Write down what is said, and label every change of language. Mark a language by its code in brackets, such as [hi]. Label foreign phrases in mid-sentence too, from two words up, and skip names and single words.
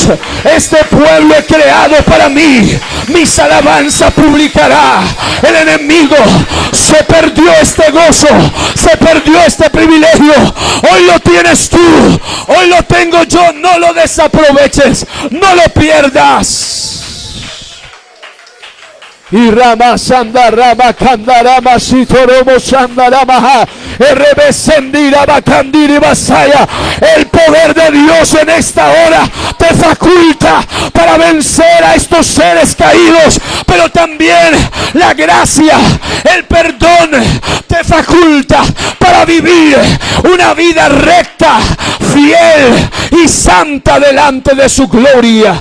[es] Este pueblo he creado para mí. Mis alabanzas publicará. El enemigo se perdió este gozo. Se perdió este privilegio. Hoy lo tienes tú. Hoy lo tengo yo. No lo desaproveches. No lo pierdas. Y Rama Sanda Rama Kanda Rama Sitoromo Sanda Rama Rebesendira Bakandiri Basaya. El poder de Dios en esta hora te faculta para vencer a estos seres caídos, pero también la gracia, el perdón te faculta para vivir una vida recta, fiel y santa delante de su gloria.